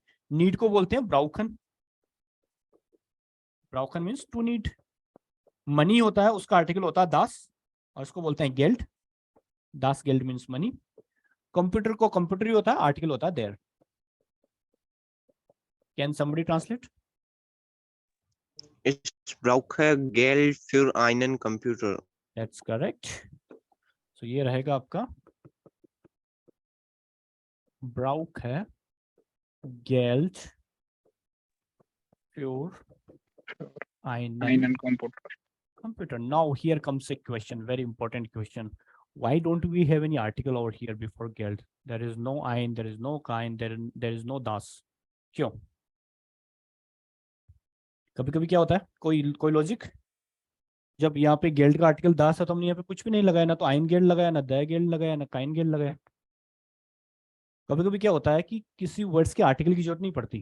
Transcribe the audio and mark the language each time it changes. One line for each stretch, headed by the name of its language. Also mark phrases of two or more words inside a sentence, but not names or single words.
Hindi: नीड को बोलते हैं ब्राउखन, ब्राउखन
English: means to need.
Hindi: मनी होता है उसका आर्टिकल होता है दास, और उसको बोलते हैं गेल्ड,
German: das Geld
English: means money.
Hindi: कंप्यूटर को कंप्यूटर ही होता है, आर्टिकल होता है देयर।
English: Can somebody translate?
German: Ich brauche Geld für einen Computer.
English: That's correct.
Hindi: तो ये रहेगा आपका
German: brauche Geld für einen computer. computer.
English: Now here comes a question, very important question. Why don't we have any article over here before geld? There is no ein, there is no kind, there is no das.
Hindi: क्यों? कभी कभी क्या होता है, कोई लॉजिक, जब यहाँ पे गेल्ड का आर्टिकल दास है तो हमने यहाँ पे कुछ भी नहीं लगाया, ना तो
German: ein Geld
Hindi: लगाया, ना द गेल्ड लगाया, ना
German: kein Geld
Hindi: लगाया। कभी कभी क्या होता है कि किसी वर्ड्स के आर्टिकल की जरूरत नहीं पड़ती।